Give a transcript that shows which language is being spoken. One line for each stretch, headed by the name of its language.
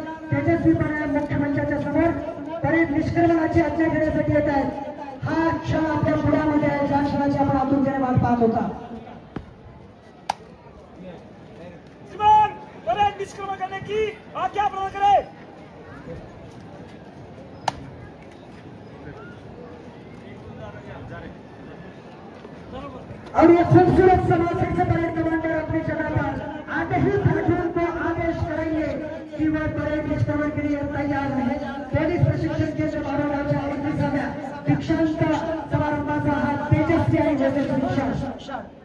Marathi: तेजस्वीपणे मुख्यमंचाच्या समोर परेड निष्क्रमणाची आज्ञा घेण्यासाठी येत आहेत. हा क्षण आपल्या पुढ्यामध्ये आहे, ज्या क्षणाची आपण आतुरतेने वाट पाहत होता.
Hindi: परेड निष्क्रमण करने की आज्ञा प्रदान करें. और ये खूबसूरत समाज से परेड कमांडर अपनी जगह पर आते ही प्लाटून को आदेश करेंगे कि वह परेड निष्क्रमण के लिए तैयार है.
Marathi: पोलीस प्रशिक्षण केंद्र बारागावच्या 21व्या दीक्षांत समारंभाचा हा तेजस्वी आणि यशस्वी क्षण.